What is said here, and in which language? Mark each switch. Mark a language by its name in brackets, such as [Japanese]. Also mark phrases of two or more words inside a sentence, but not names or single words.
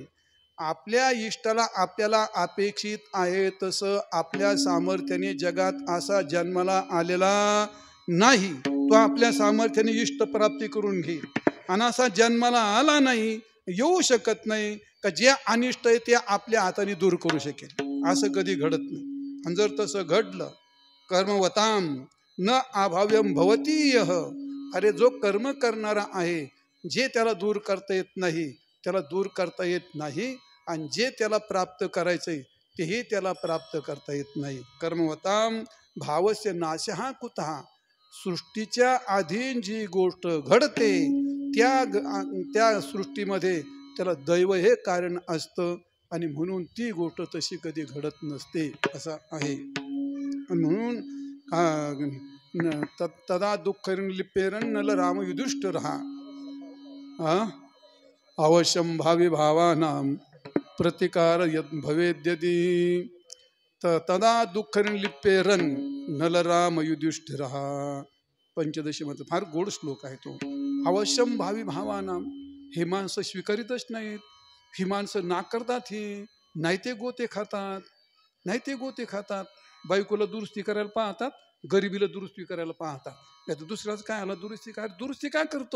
[Marathi] आपल्या इष्टाला आपल्याला अपेक्षित आहे तसं आपल्या सामर्थ्याने जगात असा जन्माला आलेला नाही. तो आपल्या सामर्थ्याने इष्ट प्राप्ती करून घेईल. आणि असा जन्माला आला नाही, येऊ शकत नाही का जे अनिष्ट आहे ते आपल्या हाताने दूर करू शकेल. असं कधी घडत नाही. आणि जर तसं घडलं, [Sanskrit] कर्मवताम न अभाव्यम भवती यः. [Marathi] अरे जो कर्म करणारा आहे, जे त्याला दूर करता येत नाही त्याला दूर करता येत नाही. आणि जे त्याला प्राप्त करायचंय तेही त्याला प्राप्त करता येत नाही. [Sanskrit] कर्मवताम भावस्य नाशः कुतः. [Marathi] सृष्टीच्या अधीन जी गोष्ट घडते त्या सृष्टीमध्ये त्याला दैव हे कारण असतं आणि म्हणून ती गोष्ट तशी कधी घडत नसते असं आहे. [Sanskrit] म्हणून तदा दुःख लिप्पेरन नल राम युधिष्ठिरः अवश्यम भावी भावानां प्रतिकार यद भवेद्यदि. तदा दुःख लिप्पेरन नल राम युधिष्ठिरः. [Marathi] पंचदशी मध्ये फार गोड श्लोक आहे तो. [Sanskrit] अवश्यम भावी भावानां. [Marathi] हे माणसं स्वीकारितच नाहीत. ही माणसं नाकारतात. ही नाही ते गोते खातात, नाही ते गोते खातात. बायकोला दुरुस्ती करायला पाहतात, गरिबीला दुरुस्ती करायला पाहतात. नाही तर दुसऱ्याच काय आला दुरुस्ती काय करतो?